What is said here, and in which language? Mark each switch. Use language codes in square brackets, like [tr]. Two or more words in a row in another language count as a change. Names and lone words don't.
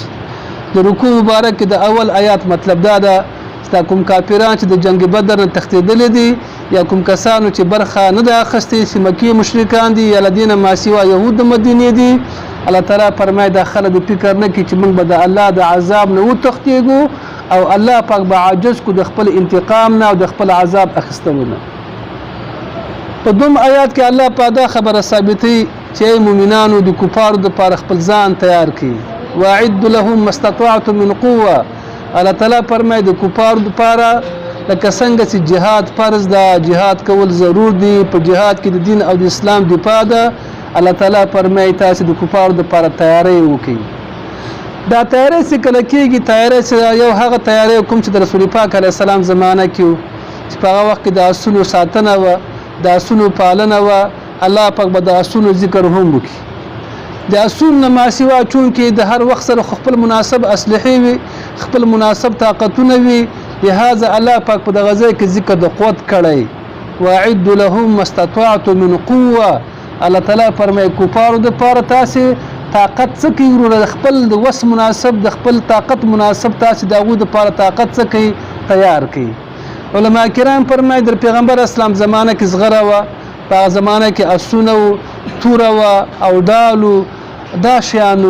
[ps] د رکوع مبارک د اول آیات مطلب دا ده چې کوم کافران چې د جنگ بدر نه تښتېدلي دي یا کوم کسانو چې برخه نه ده اخیستې چې مکې مشرکان دي یا له دې نه ما سوا یهود د مدینې دي، الله تعالی فرمایي دا خلک د فکر نه کوي چې موږ به د الله د عذاب نه وتښتېږو او الله پاک به عاجز کو د خپل انتقام نه او د خپل عذاب اخیستلو نه. په دوم آیات کې الله پاک دا خبره ثابتوي چې مؤمنانو د کفارو دپاره خپل ځان تیار کړي، [ar] واعد لهم ما استطعتم من قوه. [ps] الله تعالی فرمایي د کفارو دپاره لکه څنګه چې جهاد فرض ده، جهاد کول ضرور دي، په جهاد کې د دین او د اسلام دفاع ده. الله تعالی فرمایي تاسو د کفارو دپاره تیاری وکړئ. دا تیاری چې کله کېږي، تیاری چې یو هغه تیاری کوم چې د رسول پاک علیه السلام زمانه کې و چې په هغه وخت کې د اسونو ساتنه وه، د اسونو پالنه وه. الله پاک به د اسونو ذکر هم وکړي. د اسونو نه ما سوا چونکې د هر وخت سره خپل مناسب اسلحې وي، خپل مناسب طاقتونه وي، لهذا الله پاک په دغه ځای کې ذکر د قوت کړی، [ar] واعد لهم ما استطعتم من قوه. [ps] الله تعالی فرمایي کفارو دپاره تاسې طاقت څه کوي وروره، د خپل د وس مناسب د خپل طاقت مناسب تاسې د هغوی دپاره طاقت څه کوي تیار کوي. علما کرام فرمایي د پیغمبر اسلام زمانه کې زغره وه، په هغه زمانه کې اسونه و، توره وه او ډالو، دا شیانو.